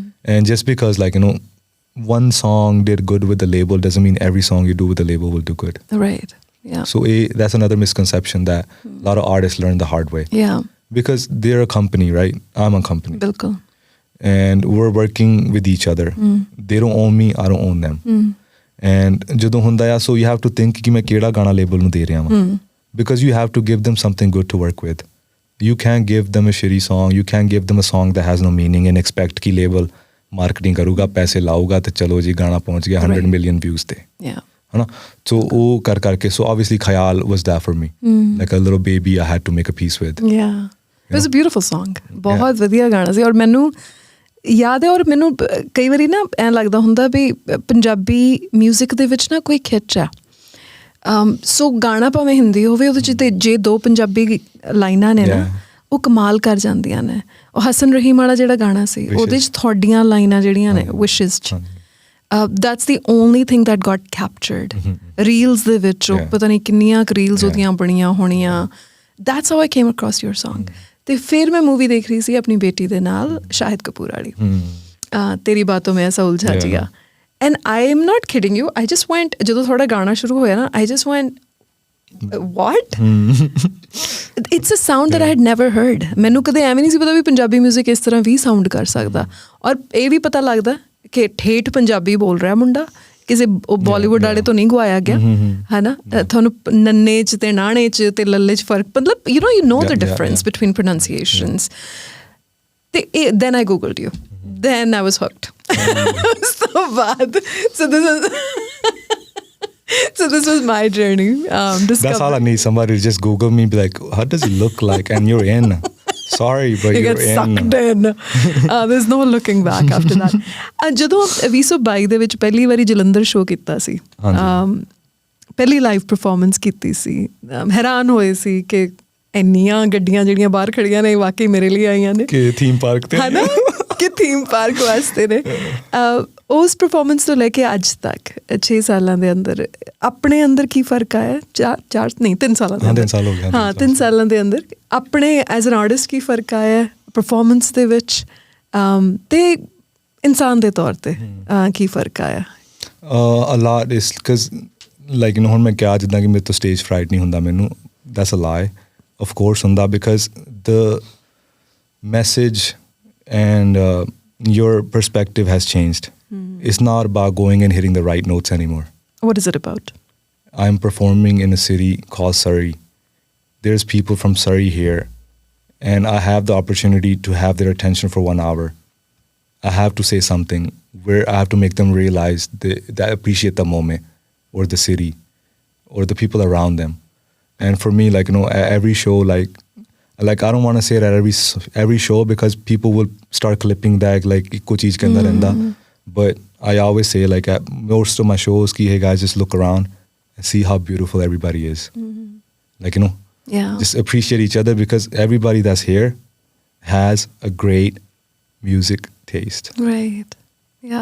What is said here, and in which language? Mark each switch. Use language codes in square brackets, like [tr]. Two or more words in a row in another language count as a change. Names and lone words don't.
[en] And just because, like, one song did good with the label doesn't mean every song you do with the label will do good. Right. Yeah. So that's another misconception that a lot of artists learn the hard way. Yeah. Because they're a company, right? I'm a company. Bilkul. And we're working with each other. They don't own me, I don't own them. [pa] And ਜਦੋਂ ਹੁੰਦਾ ਆ, [en] so you have to think [pa] ਕਿ ਮੈਂ ਕਿਹੜਾ ਗਾਣਾ label ਨੂੰ ਦੇ ਰਿਹਾ ਵਾਂ. [en] Because you have to give them something good to work with. You can't give them a shitty song. You can't give them a song that has no meaning and expect कि label marketing [pa] ਕਰੂਗਾ, ਪੈਸੇ ਲਾਊਗਾ ਤੇ ਚਲੋ ਜੀ ਗਾਣਾ ਪਹੁੰਚ ਗਿਆ [en] 100 million views ਤੇ. Yeah. ਹਨਾ? So [pa] ਉਹ ਕਰ ਕਰਕੇ, [en] so obviously Khayal was that for me. Like a little baby I had to make a peace with. Yeah. It was a beautiful song. [pa] ਬਹੁਤ ਵਧੀਆ ਗਾਣਾ ਸੀ ਔਰ ਮੈਨੂੰ ਯਾਦ ਹੈ ਔਰ ਮੈਨੂੰ ਕਈ ਵਾਰੀ ਨਾ ਐਂ ਲੱਗਦਾ ਹੁੰਦਾ ਵੀ ਪੰਜਾਬੀ ਮਿਊਜ਼ਿਕ ਦੇ ਵਿੱਚ ਨਾ ਕੋਈ ਖਿੱਚ ਆ. ਸੋ ਗਾਣਾ ਭਾਵੇਂ ਹਿੰਦੀ ਹੋਵੇ ਉਹਦੇ 'ਚ ਤੇ ਜੇ ਦੋ ਪੰਜਾਬੀ ਲਾਈਨਾਂ ਨੇ ਨਾ ਉਹ ਕਮਾਲ ਕਰ ਜਾਂਦੀਆਂ ਨੇ. ਉਹ ਹਸਨ ਰਹੀਮ ਵਾਲਾ ਜਿਹੜਾ ਗਾਣਾ ਸੀ ਉਹਦੇ 'ਚ ਤੁਹਾਡੀਆਂ ਲਾਈਨਾਂ ਜਿਹੜੀਆਂ ਨੇ ਵਿਸ਼ਿਸ 'ਚ [en] that's the only thing that got captured. [pa] Reels ਦੇ ਵਿੱਚ ਉਹ ਪਤਾ ਨਹੀਂ ਕਿੰਨੀਆਂ ਕੁ ਰੀਲਸ ਉਹਦੀਆਂ ਬਣੀਆਂ ਹੋਣੀਆਂ. [en] That's how I came across your song. [pa] ਤੇ ਫਿਰ ਮੈਂ ਮੂਵੀ ਦੇਖ ਰਹੀ ਸੀ ਆਪਣੀ ਬੇਟੀ ਦੇ ਨਾਲ ਸ਼ਾਹਿਦ ਕਪੂਰ ਵਾਲੀ ਤੇਰੀ ਬਾਤੋਂ ਮੈਂ ਐਸਾ ਉਲਝਾ ਜੀਆ. [en] And I am not kidding you. I just went, [pa] ਜਦੋਂ ਥੋੜਾ ਗਾਣਾ ਸ਼ੁਰੂ ਹੋਇਆ ਨਾ, [en] I just went, what? It's a sound that I had never heard. [pa] ਮੈਨੂੰ ਕਦੇ ਐਵੇਂ ਨਹੀਂ ਸੀ ਪਤਾ ਵੀ ਪੰਜਾਬੀ ਮਿਊਜ਼ਿਕ ਇਸ ਤਰ੍ਹਾਂ ਵੀ ਸਾਊਂਡ ਕਰ ਸਕਦਾ. ਔਰ ਇਹ ਵੀ ਪਤਾ ਲੱਗਦਾ ਕਿ ਠੇਠ ਪੰਜਾਬੀ ਬੋਲ ਰਿਹਾ ਮੁੰਡਾ, ਕਿਸੇ ਬਾਲੀਵੁੱਡ ਵਾਲੇ ਤੋਂ ਨਹੀਂ ਗਵਾਇਆ ਗਿਆ ਹੈ ਨਾ. ਤੁਹਾਨੂੰ ਨੰਨੇ 'ਚ ਤੇ ਨਾਣੇ 'ਚ ਤੇ ਲੱਲੇ 'ਚ ਫਰਕ ਮਤਲਬ [en] you know the difference between pronunciations. ਤੇ then I googled you. Then I was hooked. So bad. So this was my journey. That's all I need. Somebody to just Google me, be like, how does it look like? And you're in. Sorry, but you get sucked in. There's no looking back after that. [pa] ਜਦੋਂ 2022 ਦੇ ਵਿੱਚ ਪਹਿਲੀ ਵਾਰੀ ਜਲੰਧਰ ਸ਼ੋਅ ਕੀਤਾ ਸੀ, ਪਹਿਲੀ [en] live performance [pa] ਕੀਤੀ ਸੀ, ਹੈਰਾਨ ਹੋਏ ਸੀ ਕਿ ਇੰਨੀਆਂ ਗੱਡੀਆਂ ਜਿਹੜੀਆਂ ਬਾਹਰ ਖੜੀਆਂ ਨੇ ਵਾਕਈ ਮੇਰੇ ਲਈ ਆਈਆਂ ਨੇ ਕਿ [en] theme park [pa] ਤੇ, ਹੈ ਨਾ, ਕਿ [en] theme park [pa] ਵਾਸਤੇ ਨੇ. ਉਸ ਪਰਫਾਰਮੈਂਸ ਤੋਂ ਲੈ ਕੇ ਅੱਜ ਤੱਕ 6 ਸਾਲਾਂ ਦੇ ਅੰਦਰ ਆਪਣੇ ਅੰਦਰ ਕੀ ਫਰਕ ਆਇਆ? 3 ਸਾਲਾਂ ਦੇ ਅੰਦਰ, 3 ਸਾਲਾਂ ਦੇ ਅੰਦਰ ਆਪਣੇ [en] as an artist [pa] ਕੀ ਫਰਕ ਆਇਆ ਪਰਫਾਰਮੈਂਸ ਦੇ ਵਿੱਚ ਤੇ ਇਨਸਾਨ ਦੇ ਤੌਰ ਤੇ ਕੀ ਫਰਕ ਆਇਆ? [en] A lot is because like [pa] ਹੁਣ ਮੈਂ ਕਿਹਾ ਜਿੱਦਾਂ ਕਿ ਮੇਰੇ ਤੋਂ [en] stage fright [pa] ਨਹੀਂ ਹੁੰਦਾ ਮੈਨੂੰ, [en] that's a lie. Of course ਹੁੰਦਾ, because the message and your perspective has changed. It's not about going and hitting the right notes anymore. What is it about? I'm performing in a city called Surrey. There's people from Surrey here, and I have the opportunity to have their attention for 1 hour. I have to say something where I have to make them realize that I appreciate the moment or the city or the people around them. And for me, like, every show, like I don't want to say that every show because people will start clipping that like [pa] ਇੱਕੋ ਚੀਜ਼ ਕੇ ਅੰਦਰ ਰਹਿੰਦਾ. [en] But I always say, like, at most of my shows, hey guys, just look around and see how beautiful everybody is. Like, just appreciate each other, because everybody that's here has a great music taste. Right. Yeah.